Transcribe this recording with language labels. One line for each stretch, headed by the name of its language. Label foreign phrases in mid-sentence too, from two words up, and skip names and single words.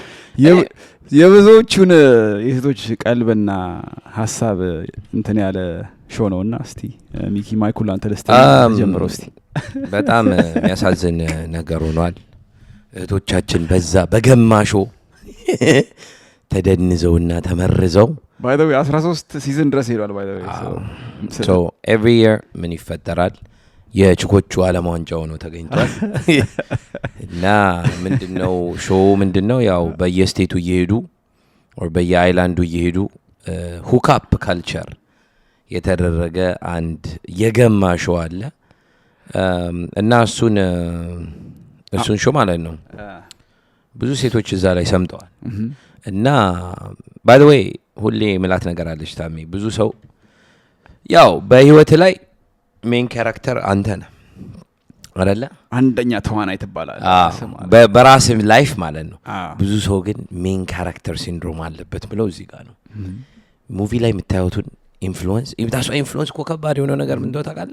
Amharic: የብዙዎቹን የሴቶች ቀልብና ሀሳብ እንትን ያለ ሾው ነውና እስቲ ሚኪ ማይኩል አንተ ደስታ ጀምረው እስቲ። በጣም የሚያሳዝን ነገር ሆኗል። እህቶቻችን በዛ በገማሾ ተደንዘውና ተመርዘው
English: by the way
Amharic: 13 ሲዝን ድረስ ሄዷል
English: by the way so every year
Amharic: ምን ይፈጠራል? የችኮቹ ዓለም ዋንጫው ነው ተገኝቷል። እና ምንድነው ሾው ምንድነው ያው በየስቴቱ እየሄዱ or በየአይላንዱ እየሄዱ
English: hook up culture
Amharic: የተደረገ አንድ የገማሾ አለ እና እሱን ሾው ማለት ነው ብዙ ሴቶች እዛ ላይ ሰምተዋል። እና
English: by the way
Amharic: ሁሌ ምላት ነገር አለች ታሜ፣ ብዙ ሰው ያው በህይወት ላይ
English: main character
Amharic: አንተ ነህ አይደለ? አንደኛ ተዋናይ ትባላለህ በራስ ላይፍ ማለት ነው። ብዙ ሰው ግን
English: main character syndrome
Amharic: አለበት ብለው እዚህ ጋር ነው ሙቪ ላይ የምታዩትን ኢንፍሉዌንስ እኮ ከባድ የሆነ ነገር ምን እንደሆነ ታውቃለህ?